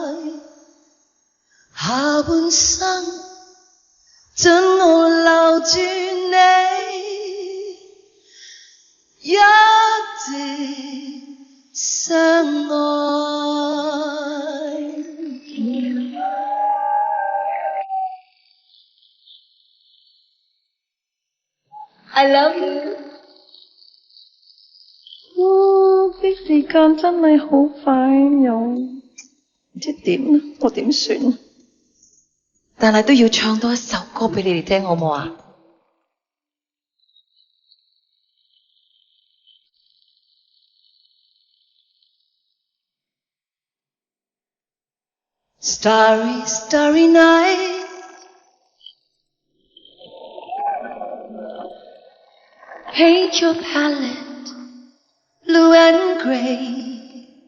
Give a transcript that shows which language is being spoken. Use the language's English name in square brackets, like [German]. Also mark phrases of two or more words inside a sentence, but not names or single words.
[Cantonese] 下半生准我留住你，一直相愛。 [English] I love you。 [Cantonese] 啲時間真係好快，又唔知點，我點算？但係都要唱多一首歌俾你哋聽，好唔好啊 [English] ？Starry, starry night。Paint your palette blue and gray.